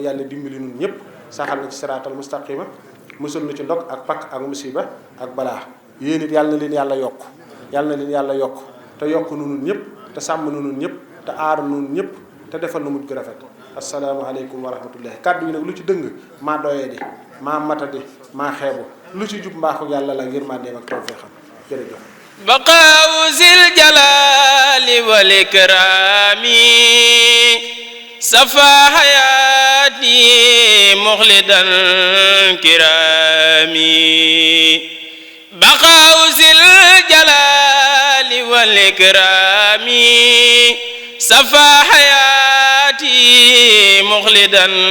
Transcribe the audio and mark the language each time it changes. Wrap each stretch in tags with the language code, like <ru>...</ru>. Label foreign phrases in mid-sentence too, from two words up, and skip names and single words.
<wo>yàlla dimbali nun ñëpp saxal na ci</wo> <ar>الصراط المستقيم</ar> <wo>musul na ci ndog ak pakk ak musiba ak balaa yéen it yàlla na leen yàlla yokk yàlla na leen yàlla yokk te yokk nu nun ñëpp te sàmm nu nun ñëpp te aar nu nun ñëpp te defal nu mujj gu rafet</wo> <ar>السلام عليكم ورحمة الله</ar> <wo>kàddu yi nag lu ci dëng maa doyee di maa matadi maa xeebu lu ci jub mbaaxu yàlla la yërmandeem ak tawfeexam jërëjëf</wo> <ar>بقاء ذي الجلال والإكرام صفى حياتي مخلدا كرامي بقاء ذي الجلال والإكرام صفى حياتي مخلدا</ar>